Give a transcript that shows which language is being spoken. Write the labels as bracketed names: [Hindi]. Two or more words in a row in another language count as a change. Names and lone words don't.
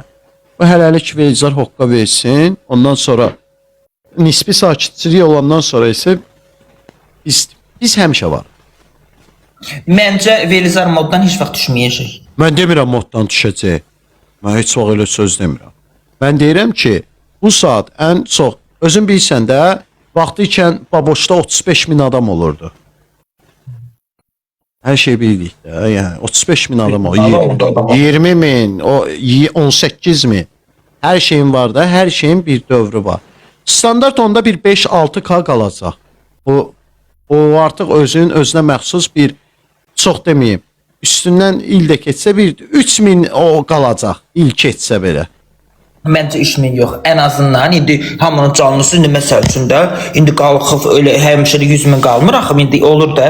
[Azerbaijani] Bu hələlik Velizar hoqqa versin, ondan sonra nisbi sakitçilik olandan sonra isə biz həmişə var. Məncə Velizar moddan heç vaxt düşməyəcək. Mən demirəm moddan düşəcək. Mən heç vaxt elə söz demirəm. Mən deyirəm ki, bu saat ən çox, özün bilsən də, vaxtı ikən Baboşda 35 min adam olurdu. [Turkish] Her şey birlikte. Yani 35 bin adam o. [Azerbaijani] Adam oldu adam. [Turkish] 20 bin, o 18 mi? Her şeyin var da, her şeyin bir dövrü var. [Azerbaijani] Standart onda bir 5-6K qalacaq. O artıq özünün özünə məxsus bir, çox deməyim, üstündən il də keçsə bir 3000 o qalacaq, il keçsə belə. Məncə 3000 yox. Ən azından indi hamının canlısı indi məsəl üçün də indi qalxıb elə həmişə də 100 min qalmır axı indi olur da.